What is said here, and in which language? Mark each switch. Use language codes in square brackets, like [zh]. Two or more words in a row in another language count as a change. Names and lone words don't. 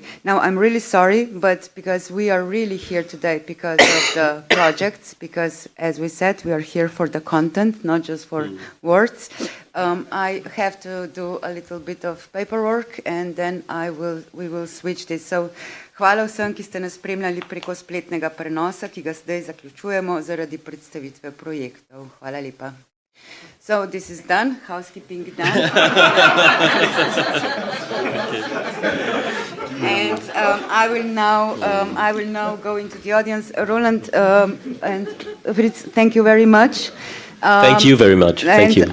[en] Now, I'm really sorry, but because we are really here today because of the projects, because as we said, we are here for the content, not just for words. I have to do a little bit of paperwork and then we will switch this. So, [sl] hvala vsem, ki ste nas spremljali preko spletnega prenosa, ki ga zdaj zaključujemo zaradi predstavitve projektov. Hvala lepa. [en] So this is done, housekeeping done. And I will now go into the audience. Roland and Fritz, thank you very much. Thank you very much. Thank you.